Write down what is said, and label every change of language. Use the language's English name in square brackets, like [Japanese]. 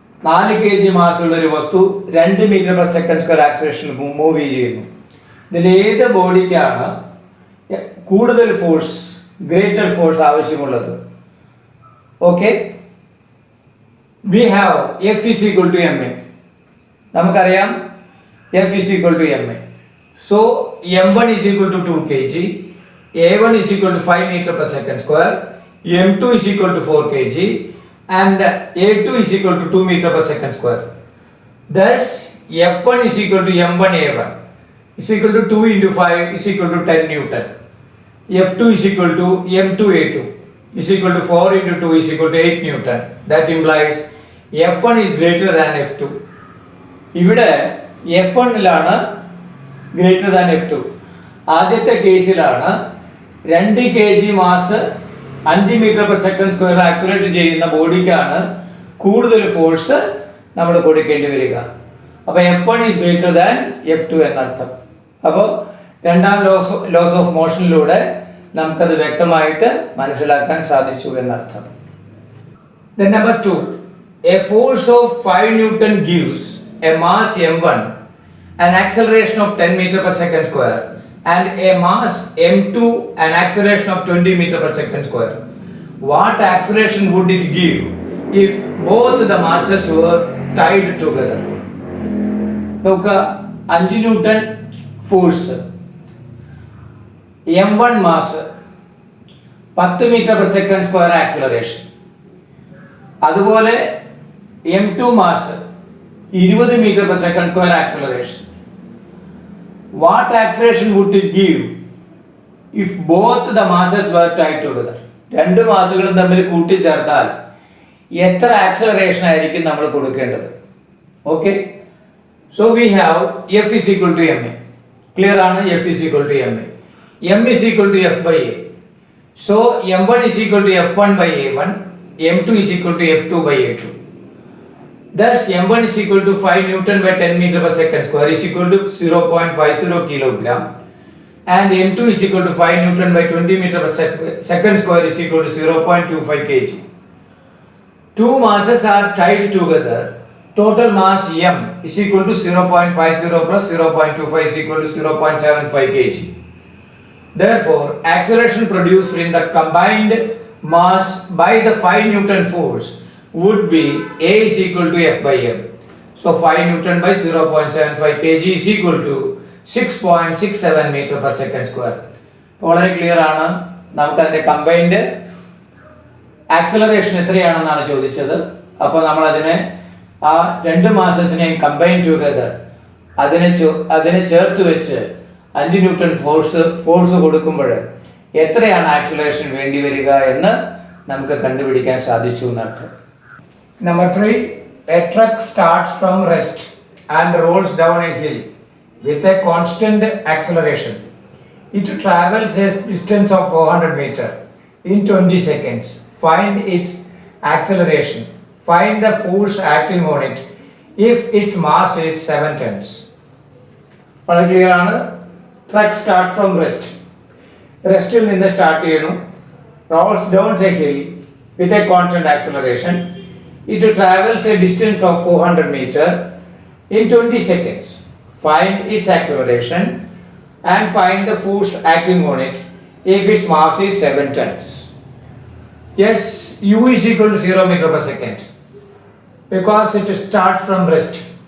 [Malayalam] 4 kg mass ഉള്ള ഒരു വസ്തു 2 metre per second square ആക്സിലറേഷനിൽ move ചെയ്യുന്നു. ഇതിൽ ഏത് ബോഡിക്കാണ് കൂടുതൽ ഫോഴ്സ്, ഗ്രേറ്റർ ഫോഴ്സ് ആവശ്യമുള്ളത്? [English] Okay, we have F is equal to ma. [Malayalam] നമുക്കറിയാം [English] F is equal to ma. So m1 is equal to 2 kg, a1 is equal to 5 meter per second square, m2 is equal to 4 kg and a2 is equal to 2 meter per second square. Thus F1 is equal to m1 a1 is equal to 2 into 5 is equal to 10 Newton. F2 is equal to m2 a2 is equal to 4 into 2 is equal to 8 Newton. That implies F1 is greater than F2. [Malayalam] ഇവിടെ F1ലാണ് [English] greater than [Malayalam] F2. ആദ്യത്തെ കേസിലാണ് 2 kg mass 5 metre per second square accelerate ചെയ്യുന്ന ബോഡിക്കാണ് കൂടുതൽ force നമ്മൾ കൊടുക്കേണ്ടി വരിക. അപ്പോൾ F1 [English] is greater than [Malayalam] F2 എന്നർത്ഥം. അപ്പോൾ രണ്ടാം ലോസ് ഓഫ് മോഷനിലൂടെ നമുക്കത് വ്യക്തമായിട്ട് മനസ്സിലാക്കാൻ സാധിച്ചു എന്നർത്ഥം. [English] Then number 2, a force of 5 Newton gives a mass m1 an acceleration of 10 meter per second square and a mass m2, an acceleration of 20 meter per second square. What acceleration would it give if both the masses were tied together? [Malayalam] നോക്കുക 5 newton force, m1 mass, 10 metre per second square acceleration. അതുപോലെ m2 mass 20 metre per second square acceleration. [English] What acceleration would it give if both the masses were tied together? [Malayalam] രണ്ട് മാസുകളും തമ്മിൽ കൂട്ടിച്ചേർത്താൽ എത്ര acceleration ആയിരിക്കും നമ്മൾ കൊടുക്കേണ്ടത്? [English] Okay, so we have F is equal to ma. [Malayalam] Clear ആണ്? [English] F is equal to ma. M is equal to F by A. So m1 is equal to F1 by A1, m2 is equal to F2 by A2. Thus m1 is equal to 5 Newton by 10 meter per second square is equal to 0.50 kilogram, and m2 is equal to 5 Newton by 20 meter per second square is equal to 0.25 kg. Two masses are tied together. Total mass m is equal to 0.50 plus 0.25 is equal to 0.75 kg. Therefore, acceleration produced in the combined mass by the 5 Newton force would be A is equal to F by M. So 5 Newton by 0.75 kg is equal to 6.67 meter per second square. [Malayalam] വളരെ clear ആണ്. നമുക്ക് അതിന്റെ combined acceleration എത്രയാണെന്നാണ് ചോദിച്ചത്. അപ്പോൾ നമ്മൾ അതിനെ ആ രണ്ട് മാസസിനെയും [English] combine together [Malayalam] അതിനെ ചേർത്ത് വെച്ച് 5 ന്യൂട്ടൺ ഫോഴ്സ് കൊടുക്കുമ്പോൾ എത്രയാണ് ആക്സിലറേഷൻ വേണ്ടി വരിക എന്ന് നമുക്ക് കണ്ടുപിടിക്കാൻ സാധിച്ചു എന്നർത്ഥം. [English] Number 3, a truck starts from rest and rolls down a hill with a constant acceleration. It travels a distance of 400 meters in 20 seconds. Find its acceleration. Find the force acting on it if its mass is 7 tons. [Malayalam] വളരെ clear ആണ്. [English] Truck start from rest. [Malayalam] റെസ്റ്റിൽ നിന്ന് start ചെയ്യുന്നു. [English] Rolls down a hill with a constant acceleration. It travels a distance of 400 meters in 20 seconds. Find its acceleration and find the force acting on it if its mass is 7 tons. Yes, u is equal to 0 meter per second because it starts from rest.